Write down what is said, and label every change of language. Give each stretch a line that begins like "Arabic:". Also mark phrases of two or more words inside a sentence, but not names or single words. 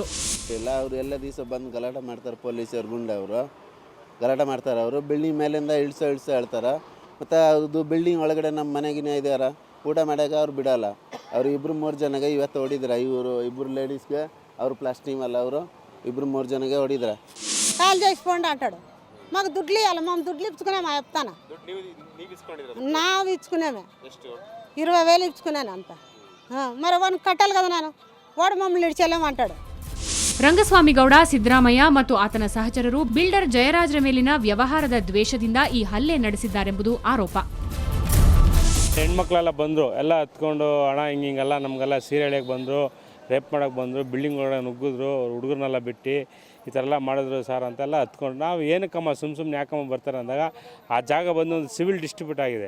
Kannada: ಎಲ್ಲ ದಿವಸ ಬಂದು ಗಲಾಟೆ ಮಾಡ್ತಾರೆ ಪೊಲೀಸರು, ಗುಂಡವರು ಗಲಾಟೆ ಮಾಡ್ತಾರೆ. ಅವರು ಬಿಲ್ಡಿಂಗ್ ಮೇಲಿಂದ ಇಳಿಸೋ ಹೇಳ್ತಾರೆ. ಮತ್ತು ಅದು ಬಿಲ್ಡಿಂಗ್ ಒಳಗಡೆ ನಮ್ಮ ಮನೆಗಿನ ಇದಾರ ಊಟ ಮಾಡ್ಯಾಗ ಅವ್ರು ಬಿಡಲ್ಲ. ಅವರು 2-3 ಜನಗೆ ಇವತ್ತು ಹೊಡಿದ್ರೆ. ಇವರು 2 ಲೇಡೀಸ್ಗೆ ಅವರು ಪ್ಲಸ್ ಟೀಮ್ ಅಲ್ಲ, ಅವರು 2-3 ಜನಗೆ ಹೊಡಿದ್ರೆ.
Telugu: కాల్ చేసుకుంటూ అంటాడు. మాకు దుడ్లు ఇవ్వాలి, మేము దుడ్లు ఇచ్చుకున్నాము. చెప్తాను ఇచ్చుకున్నామే 20,000 ఇచ్చుకున్నాను అంత. మరి వాడిని కట్టాలి కదా, నేను వాడు మమ్మల్ని ఇడిచెళ్ళామంటాడు.
Kannada: ರಂಗಸ್ವಾಮಿಗೌಡ, ಸಿದ್ದರಾಮಯ್ಯ ಮತ್ತು ಆತನ ಸಹಚರರು ಬಿಲ್ಡರ್ ಜಯರಾಜ್ರ ಮೇಲಿನ ವ್ಯವಹಾರದ ದ್ವೇಷದಿಂದ ಈ ಹಲ್ಲೆ ನಡೆಸಿದ್ದಾರೆಂಬುದು ಆರೋಪ. ಹೆಣ್ಮಕ್ಳೆಲ್ಲ ಬಂದರು, ಎಲ್ಲ ಹತ್ಕೊಂಡು ಹಣ ಹಿಂಗೆಲ್ಲ ನಮಗೆಲ್ಲ ಸೀರೆ ಎಳೆಯಕ್ಕೆ ಬಂದರು, ರೇಪ್ ಮಾಡೋಕ್ಕೆ ಬಂದರು, ಬಿಲ್ಡಿಂಗ್ ಒಳಗೆ ನುಗ್ಗಿದ್ರು, ಹುಡುಗರನ್ನೆಲ್ಲ ಬಿಟ್ಟು ಈ ಥರ ಎಲ್ಲ ಮಾಡಿದ್ರು ಸರ್ ಅಂತೆಲ್ಲ ಹತ್ಕೊಂಡು ನಾವು ಏನಕ್ಕಮ್ಮ ಸುಮ್ಮನೆ ಯಾಕಮ್ಮ ಬರ್ತಾರೆ ಅಂದಾಗ ಆ ಜಾಗ ಬಂದು ಒಂದು ಸಿವಿಲ್ ಡಿಸ್ಟ್ರಿಬ್ಯೂಟ್ ಆಗಿದೆ.